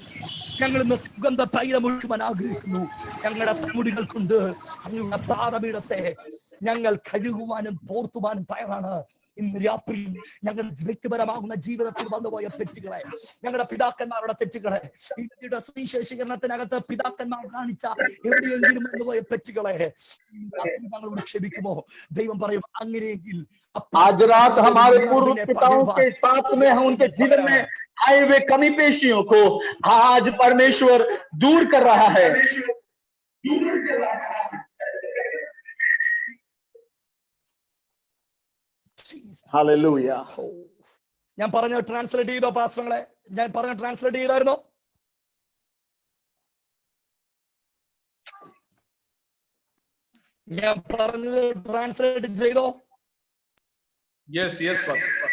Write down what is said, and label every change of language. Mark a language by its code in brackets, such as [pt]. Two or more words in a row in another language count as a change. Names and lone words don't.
[ml] ഞങ്ങൾ ഇന്ന് സുഗന്ധ തൈലം ഒഴുക്കുവാൻ ആഗ്രഹിക്കുന്നു. ഞങ്ങളുടെ തമുടികൾ കൊണ്ട് അങ്ങയുടെ പാദപീഠത്തെ ഞങ്ങൾ കഴുകുവാനും തോർത്തുവാനും തയ്യാറാണ്. ഇന്ന് രാത്രിയിൽ ഞങ്ങളുടെ വ്യക്തിപരമാകുന്ന ജീവിതത്തിൽ വന്നുപോയ തെറ്റുകളെ, ഞങ്ങളുടെ പിതാക്കന്മാരുടെ തെറ്റുകളെ, ഇന്ത്യയുടെ സുവിശേഷീകരണത്തിനകത്ത് പിതാക്കന്മാർ കാണിച്ച എവിടെയെങ്കിലും വന്നുപോയ തെറ്റുകളെ ഞങ്ങളോട് ക്ഷമിക്കുമോ? ദൈവം പറയും, അങ്ങനെയെങ്കിൽ [hi] आज रात हमारे पूर्व पिताओं के साथ में हम उनके जीवन में आए हुए कमी पेशियों को आज परमेश्वर दूर कर रहा है. हालेलुया. [ml] ഞാൻ പറഞ്ഞ ട്രാൻസ്ലേറ്റ് ചെയ്തോ പാസ്റ്ററുകളെ? ഞാൻ പറഞ്ഞ ട്രാൻസ്ലേറ്റ് ചെയ്തായിരുന്നോ? ഞാൻ പറഞ്ഞത് ട്രാൻസ്ലേറ്റ് ചെയ്തോ? [en] Yes, pastor.